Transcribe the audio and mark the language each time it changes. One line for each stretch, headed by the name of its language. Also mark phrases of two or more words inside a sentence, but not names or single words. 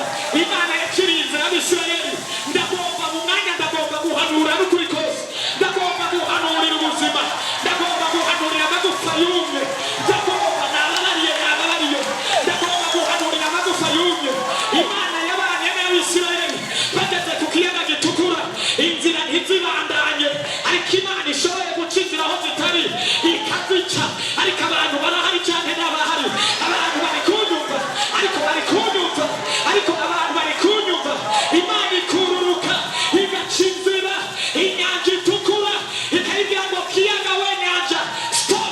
Rundi: Imana yaciriye inzira y'Isirayeli. Ndagomba mu mwanya, ndagomba guhanura n'ukuri kose, ndagomba guhanurira ubuzima, ndagomba guhanurira amagufa yumye, ndagomba nababariye, ndagomba guhanurira amagufa yumye. Imana yabanye n'Abisirayeli bageze ku kiyaga gitukura, inzira ntizibandanye, ariko Imana ishoboye guca inzira aho zitari ikazica. Ariko abantu barahari cyane n'abahari, abantu bari kunyumva, ariko abantu bari kunyumva. Imana ikururuka igaca inzira, inyanja itukura ikayibwira ngo kiyaga we nyanja stop.